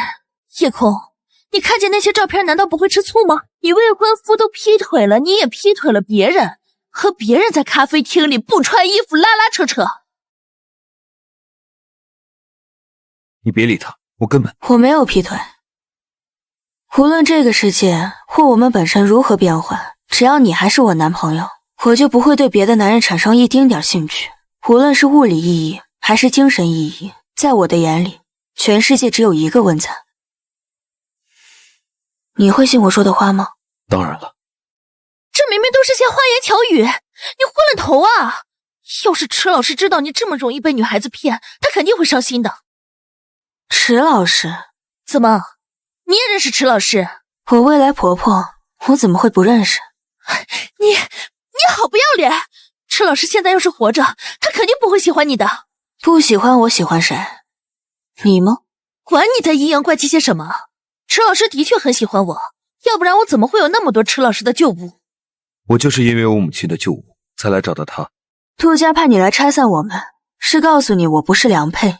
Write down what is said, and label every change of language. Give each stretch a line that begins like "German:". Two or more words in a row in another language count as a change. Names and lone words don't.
Chinese: 夜空，你看見那些照片難道不會吃醋嗎？你未婚夫都劈腿了，你也劈腿了別人，和別人在咖啡廳裡不穿衣服拉拉扯扯。你別理他，我沒有劈腿。無論這個世界或我們本身如何變換，只要你還是我男朋友，我就不會對別的男人產生一丁點興趣。無論是物理意義還是精神意義，在我的眼裡，全世界只有一個溫燦。你會信我說的話嗎？當然了。這明明都是些花言巧語，你昏了頭啊！要是池老師知道你這麼容易被女孩子騙，他肯定會傷心的。池老師？怎麼，你也認識池老師？我未來婆婆，我怎麼會不認識？你好不要臉！池老師現在要是活着，他肯定不會喜歡你的。不喜歡我喜歡誰？你嗎？管你在陰陽怪氣些什麼，池老師的確很喜歡我，要不然我怎麼會有那麼多池老師的舊物？我就是因為我母親的舊物才來找到他。杜家派你來拆散我們，是告訴你我不是良配。